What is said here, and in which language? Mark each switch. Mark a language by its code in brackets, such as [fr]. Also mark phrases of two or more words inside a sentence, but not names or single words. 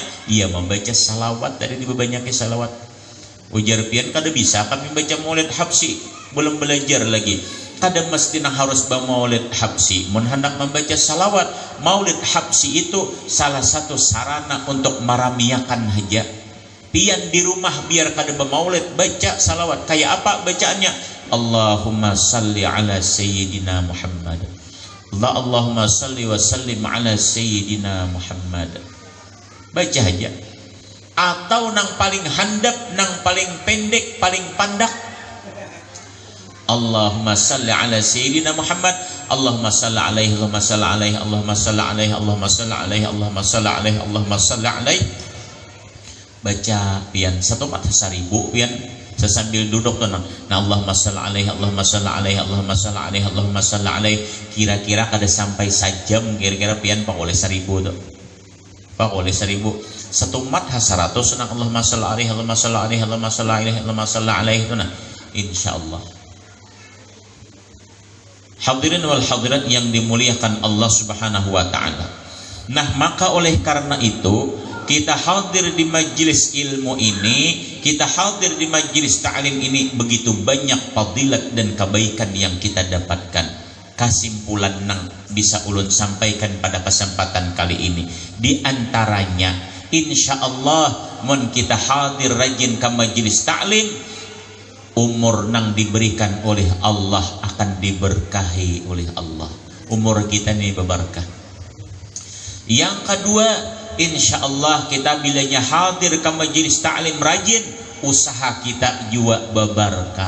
[bjn] Ia membaca salawat, dari dibanyakin salawat. Ujar pian kada bisa kami baca maulid habsi, belum belajar lagi. Kada mesti nang harus baca maulid habsi. Mun hendak membaca salawat, maulid habsi itu salah satu sarana untuk maramiakan hajat. Pian di rumah biar kada bermaulid, baca salawat. Kayak apa bacaannya? [ar] اللهم صل على سيدنا محمد. اللهم صل وسلم على سيدنا محمد. [bjn] Baca aja. Atau nang paling handap, nang paling pendek, paling pandak, [ar] اللهم صل على سيدنا محمد. اللهم صل عليه، اللهم صل عليه، اللهم صل عليه، اللهم صل عليه، اللهم صل عليه، اللهم صل عليه. [bjn] Baca pian 1/1000 pian sesambil duduk tuh nah [ar] اللهم صل عليه، اللهم صل عليه، اللهم صل عليه، اللهم صل عليه. [bjn] Kira-kira kada sampai sajam, kira-kira pian pak oleh 1000 tuh, pak oleh 1000 1 mat 100 nah [ar] اللهم صل عليه، اللهم صل عليه، اللهم صل عليه، اللهم صل عليه [bjn] itu nah insyaallah. [ar] الحاضرين والحاضرات [bjn] yang dimuliakan Allah [ar] سبحانه وتعالى. [id] Nah maka oleh karena itu kita hadir di majelis ilmu ini, kita hadir di majelis ta'lim ini, begitu banyak fadilat dan kebaikan yang kita dapatkan. [bjn] Kesimpulan nang bisa ulun sampaikan pada kesempatan kali ini, di antaranya insyaallah mun kita hadir rajin ke majelis ta'lim, umur nang diberikan oleh Allah akan diberkahi oleh Allah. Umur kita ini berberkah. Yang kedua, insya Allah kita bilanya hadir ke majelis ta'lim rajin, usaha kita juga berbarkah.